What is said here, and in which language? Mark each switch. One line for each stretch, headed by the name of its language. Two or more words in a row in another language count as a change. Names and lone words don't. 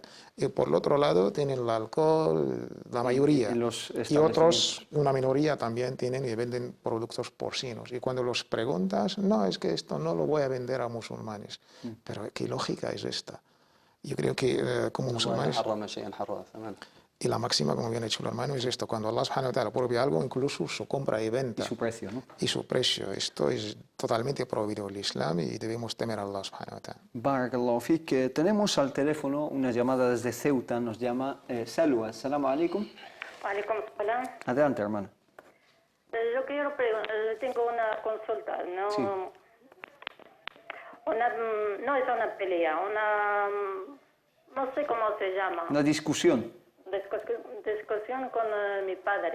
Spanish: Y por el otro lado tienen el alcohol, la mayoría, y otros, una minoría también tienen y venden productos porcinos. Y cuando los preguntas, no, es que esto no lo voy a vender a musulmanes. Pero ¿qué lógica es esta? Yo creo que como musulmanes... Y la máxima, como bien ha dicho el hermano, es esto: cuando Allah
Arabic: سبحانه وتعالى
Spanish: prohíbe algo, incluso su compra y venta. Y su precio, ¿no? Y su precio. Esto es totalmente prohibido en el Islam y debemos temer a Allah
Arabic: سبحانه وتعالى. بارك الله فيك.
Spanish: Tenemos al teléfono una llamada desde Ceuta, nos llama Salwa.
Arabic: السلام عليكم. عليكم السلام.
Spanish: Adelante, hermano. Yo quiero tengo una consulta, ¿no? Sí. No es una pelea, no sé cómo se llama. Una discusión. Discusión con mi padre.